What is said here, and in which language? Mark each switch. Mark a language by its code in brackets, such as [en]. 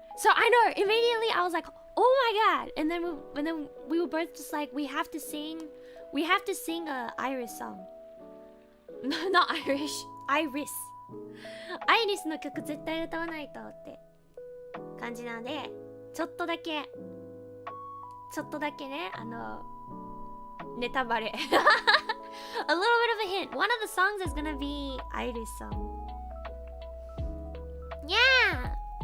[en] So I know immediately I was like, oh my god. And then we were both just like, we have to sing a Iris song. Not Irish, Iris. [ja] アイリスの曲絶対歌わないとって感じなんで、ちょっとだけね、ネタバレ。 [en] A little bit of a hint. One of the songs is gonna be Iris song. Yeah.